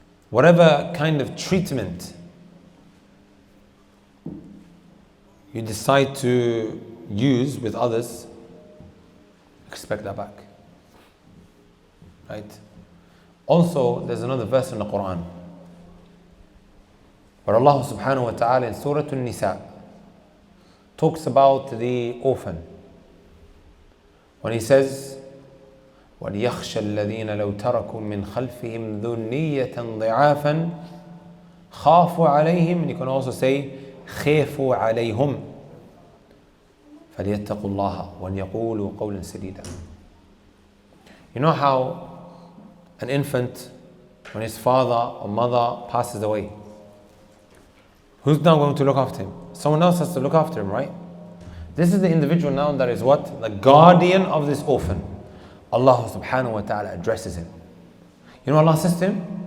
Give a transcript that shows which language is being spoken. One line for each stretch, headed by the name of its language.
English: Whatever kind of treatment you decide to use with others, expect that back. Right? Also, there's another verse in the Quran where Allah subhanahu wa ta'ala in Surah An-Nisa talks about the orphan. When he says,
Arabic: وَلْيَخْشَ الَّذِينَ لَوْ تَرَكُوا مِنْ خَلْفِهِمْ ذُرِّيَّةً ضِعَافًا خَافُوا عَلَيْهِمْ.
English: And you can also say
Arabic: خَافُوا عَلَيْهُمْ فَلْيَتَّقُوا اللَّهَ وَلْيَقُولُوا قَوْلًا سَدِيدًا.
English: You know how an infant, when his father or mother passes away, who's now going to look after him? Someone else has to look after him, right? This is the individual now that is what? The guardian of this orphan. Allah subhanahu wa ta'ala addresses him. You know Allah says to him?